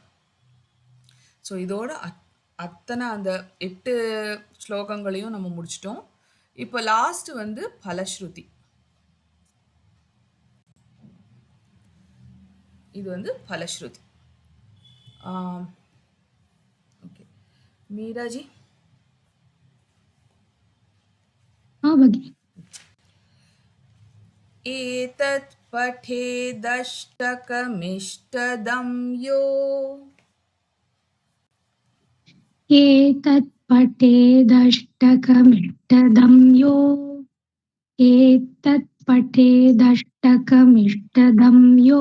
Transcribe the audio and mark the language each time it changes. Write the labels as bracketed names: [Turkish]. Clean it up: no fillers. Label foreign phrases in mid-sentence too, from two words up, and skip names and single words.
[Tamil] ஸோ இதோட அத்தனை அந்த 8 ஸ்லோகங்களையும் நம்ம முடிச்சிட்டோம். இப்போ லாஸ்ட் வந்து பலஸ்ருதி. இது வந்து பலஸ்ருதி. ஓகே, மீராஜி? [Sanskrit] एतत् पठेदष्टकमिष्टदं यो एतत् पठेदष्टकमिष्टदं यो एतत् पठेदष्टकमिष्टदं यो